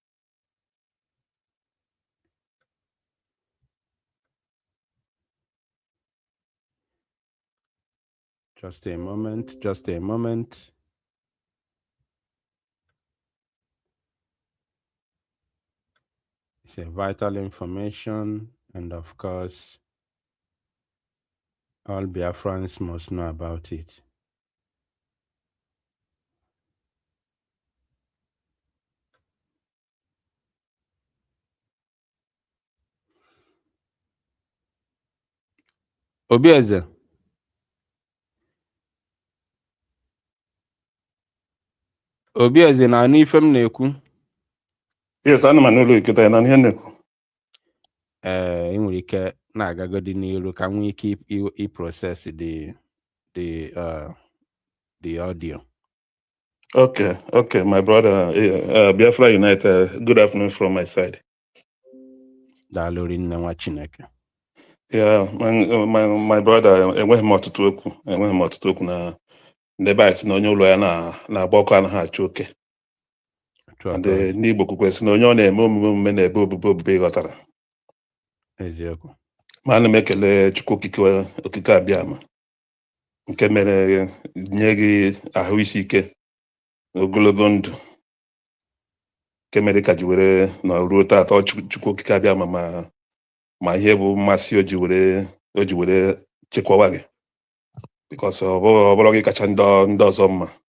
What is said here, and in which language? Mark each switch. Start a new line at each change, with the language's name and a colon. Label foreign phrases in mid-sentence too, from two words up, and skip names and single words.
English: Just a moment. It's a vital information, and of course, all Biafrans must know about it. Obieze.
Igbo: Obieze na anụ ife m na-ekwu.
English: Yes, I'm an only kid and I'm
Igbo: enwere ike na-agagodi n'iru ka nwee ike
English: process the audio. Okay, my brother, Biafra United, good afternoon from my side.
Igbo: Daalụ nne nwa Chineke.
English: Yeah, my brother,
Igbo: enweghị m ọtụtụ okwu na ndebe anyị si na onye ụlọ ya na-agba ọkụ anaghị achụ oke. N'Igbo kwukwe si na onye ọ na-eme omume na-ebe obube ghọtara. Eziokwu. Ma ana m ekele Chukwu okike abịama nke mere nye gị ahụ isi ike ogologo ndụ nke mere ka ji were na ruo taata Chukwu okike abịama ma ihe bụ mmasị o ji were chekwawa gị because ọ bụrụ gị kacha ndị ọzọ mma.